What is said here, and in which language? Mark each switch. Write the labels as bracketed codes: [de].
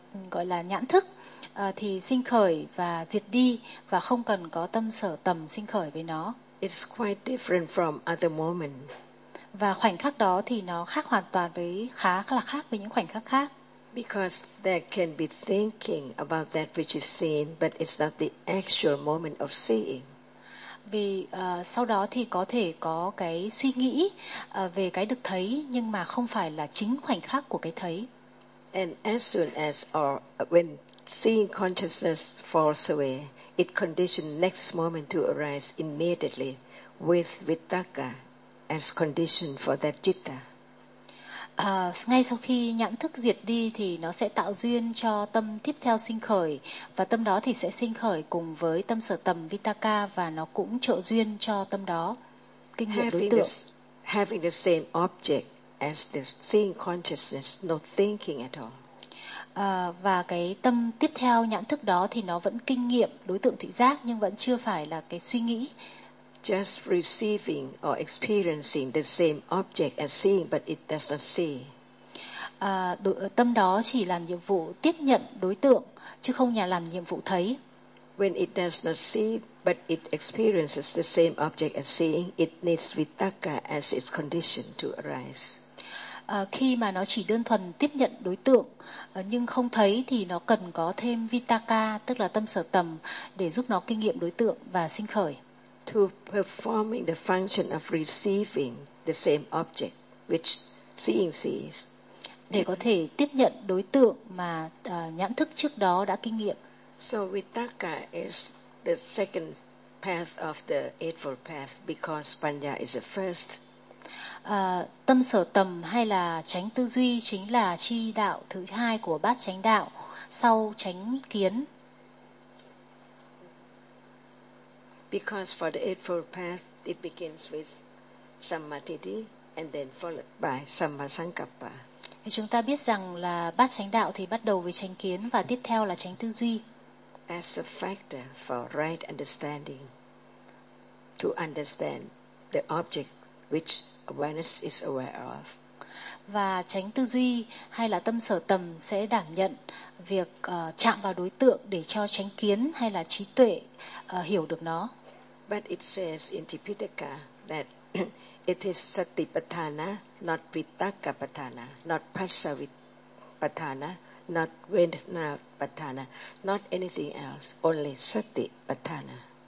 [vi] Gọi là nhãn thức thì sinh khởi và diệt đi và không cần có tâm sở tầm sinh khởi với nó. [en] It's quite different from other moments. [vi] Và khoảnh khắc đó thì nó khác hoàn toàn với khá là khác với những khoảnh khắc khác. [en] Because there can be thinking about that which is seen, but it's not the actual moment of seeing. [vi] Vì sau đó thì có thể có cái suy nghĩ về cái được thấy nhưng mà không phải là chính khoảnh khắc của cái thấy. [en] And as soon as or when seeing consciousness falls away, it conditioned next moment to arise immediately with vitaka as condition for that citta. [vi] Ngay sau khi nhãn thức diệt đi thì nó sẽ tạo duyên cho tâm tiếp theo sinh khởi và tâm đó thì sẽ sinh khởi cùng với tâm sở tầm vitaka và nó cũng trợ duyên cho tâm đó kinh nghiệm đối tượng. [en] Having the same object as the seeing consciousness, no thinking at all. [vi] Và cái tâm tiếp theo nhãn thức đó thì nó vẫn kinh nghiệm đối tượng thị giác nhưng vẫn chưa phải là cái suy nghĩ. [en] Just receiving or experiencing the same object as seeing, but it does not see. [vi] Tâm đó chỉ làm nhiệm vụ tiếp nhận đối tượng chứ không nhà làm nhiệm vụ thấy. [en] When it does not see, but it experiences the same object as seeing, it needs vitaka as its condition to arise. [vi] Khi mà nó chỉ đơn thuần tiếp nhận đối tượng nhưng không thấy thì nó cần có thêm vitaka tức là tâm sở tầm để giúp nó kinh nghiệm đối tượng và sinh khởi. [en] To performing the function of receiving the same object which seeing sees. [vi] Để có thể tiếp nhận đối tượng mà nhãn thức trước đó đã kinh nghiệm. [en] So vitaka is the second path of the eightfold path because panya is the first. [vi] Tâm sở tầm hay là chánh tư duy chính là chi đạo thứ hai của bát chánh đạo sau chánh kiến. [en] Because for the eightfold path it begins with sammatiti and then followed by sammasankappa. [vi] Chúng ta biết rằng là bát chánh đạo thì bắt đầu với chánh kiến và tiếp theo là chánh tư duy. [en] As a factor for right understanding, to understand the object which awareness is aware of. [vi] Và chánh tư duy hay là tâm sở tầm sẽ đảm nhận việc chạm vào đối tượng để cho chánh kiến hay là trí tuệ hiểu được nó. [en] But it says in Tipitaka that it is satipatthana, not vitakkapatthana, not passavipatthana, not vedanapatthana, not anything else, only satipatthana.